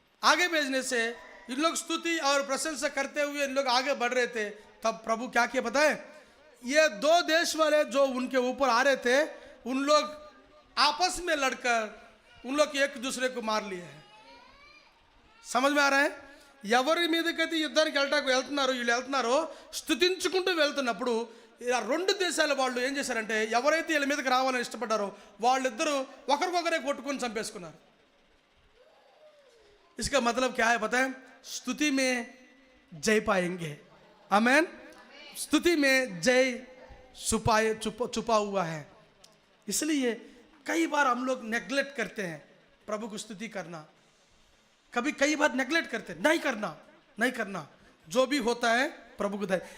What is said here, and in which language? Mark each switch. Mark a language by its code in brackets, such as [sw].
[hi] आगे भेजने से इन लोग स्तुति और प्रशंसा करते हुए इन लोग आगे बढ़ रहे थे। तब प्रभु क्या किया पता है, ये दो देश वाले जो उनके ऊपर आ रहे थे, उन लोग आपस में लड़कर उन लोग एक दूसरे को मार लिए हैं। समझ में आ रहा है? [te] ఎవరి మీదకైతే యుద్ధానికి వెళ్ళటానికి వెళ్తున్నారో వీళ్ళు వెళ్తున్నారో స్తుతించుకుంటూ వెళ్తున్నప్పుడు ఆ రెండు దేశాల వాళ్ళు ఏం చేశారంటే, ఎవరైతే వీళ్ళ మీదకి రావాలని ఇష్టపడ్డారో వాళ్ళిద్దరూ ఒకరికొకరే కొట్టుకొని చంపేసుకున్నారు। [hi] इसका मतलब क्या है पता है, स्तुति में जय पाएंगे। आमेन। स्तुति में जय छुपा हुआ है। इसलिए कई बार हम लोग नेग्लेक्ट करते हैं प्रभु को स्तुति करना, कई बार नेग्लेक्ट करते हैं, नहीं करना जो भी होता है प्रभु को दे।